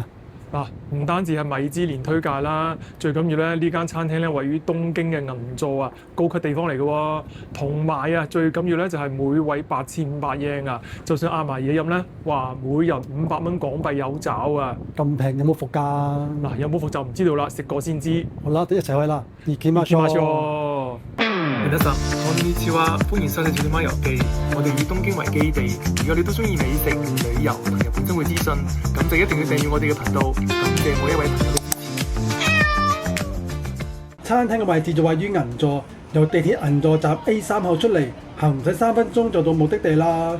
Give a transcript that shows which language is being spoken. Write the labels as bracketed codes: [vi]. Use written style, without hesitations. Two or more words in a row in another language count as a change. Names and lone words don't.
[yue] 嗱，唔單止係米芝蓮推介啦，最緊要咧呢間餐廳咧位於東京嘅銀座啊，高級地方嚟嘅喎。同埋啊，最緊要咧就係每位8500 yen啊，就算嗌埋嘢飲咧，哇，每人500蚊港幣有找啊！咁平有冇伏㗎？嗱，有冇伏就唔知道啦，食過先知。好啦，一齊去啦！ 行きましょう。 [ja] 皆さん、こんにちは， [yue] 歡迎收睇《小點媽遊記》。我哋以東京為基地，如果你都中意美食、旅遊同日本生活資訊，咁就一定要訂閱我哋嘅頻道。感謝每一位朋友嘅支持。餐廳嘅位置就位於銀座，由地鐵銀座站 A3 號出嚟，行唔使3分鐘就到目的地啦。